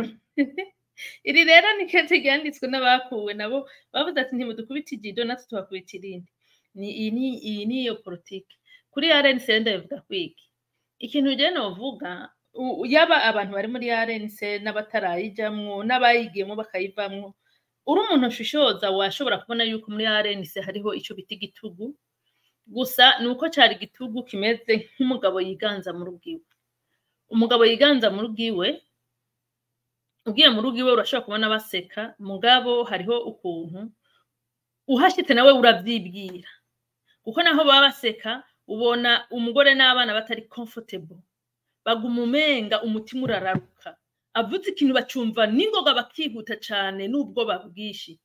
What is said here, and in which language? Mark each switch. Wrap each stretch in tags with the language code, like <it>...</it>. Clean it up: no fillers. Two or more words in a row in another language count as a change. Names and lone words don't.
<rn>Iri rero ni kete ryanditswe n'abakuwe nabo bavuze ati ntimudukubita igido natwe tubakubita irindi. Iyi ni iyo politiki kuri RNC. Ndabivuga kwiki ikintu je novuga, yaba abantu bari muri RNC n'abatarayijamwo n'abayigiyemo bakayivamwo, uri umuntu ushishoza washobora kubona yuko muri RNC hariho ico bita igitugu. Gusa nuko cari igitugu kimeze nk'umugabo yiganza mu rugiwe. Umugabo yiganza mu rugiwe, ugiye mu rugiwe urashobora kubona baseka, mugabo hariho ukuntu uhashitse nawe uravyibwira, kuko naho baba baseka ubona umugore n'abana batari comfortable, baguma umenga umutima urararuka, avuze ikintu bacumva n'ingoga bakihuta cane n'ubwo babwishi.</rn>